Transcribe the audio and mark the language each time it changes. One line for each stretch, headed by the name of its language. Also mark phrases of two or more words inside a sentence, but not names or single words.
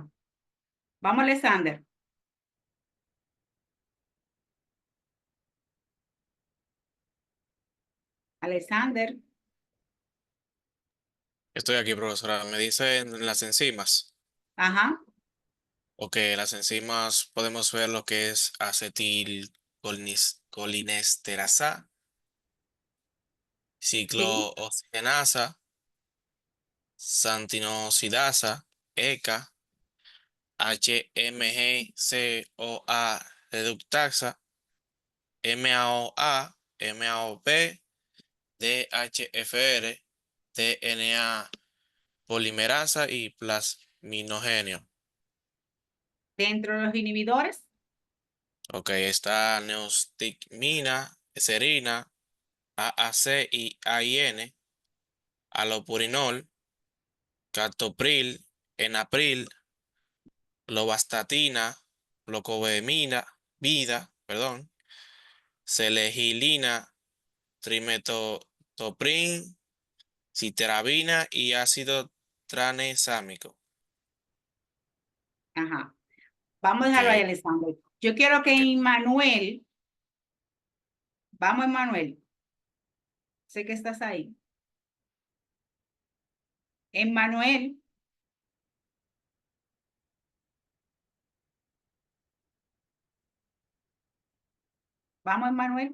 Spanish: Vamos, Alexander. Alexander. Estoy aquí, profesora. Me dicen las enzimas. Ajá. Ok, las enzimas podemos ver lo que es acetilcolinesterasa, Sí. ciclooxigenasa, santinosidasa, ECA, HMG-CoA reductasa, MAOA, MAOP, DHFR, DNA polimerasa y plasminógeno. Dentro de los inhibidores, Ok, está neostigmina, serina, AAC y AIN, alopurinol, captopril, enapril, lovastatina, locovemina, perdón, selegilina, trimetoprim, citerabina y ácido tranexámico. ajá. Vamos a Ok, dejarlo ahí, Alexander. Yo quiero que ok. Emmanuel, vamos, Emmanuel, sé que estás ahí. Emmanuel, vamos, Emmanuel.